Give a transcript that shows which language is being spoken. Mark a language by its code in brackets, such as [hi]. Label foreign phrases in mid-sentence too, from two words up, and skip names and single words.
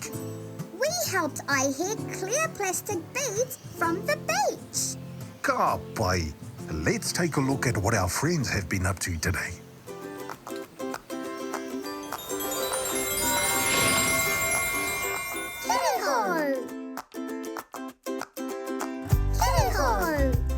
[en] We helped Aihe clear plastic beads from the beach. [mi] Ka pai. [en] Let's take a look at what our friends have been up to today. [mi] Kiriho! Kiriho!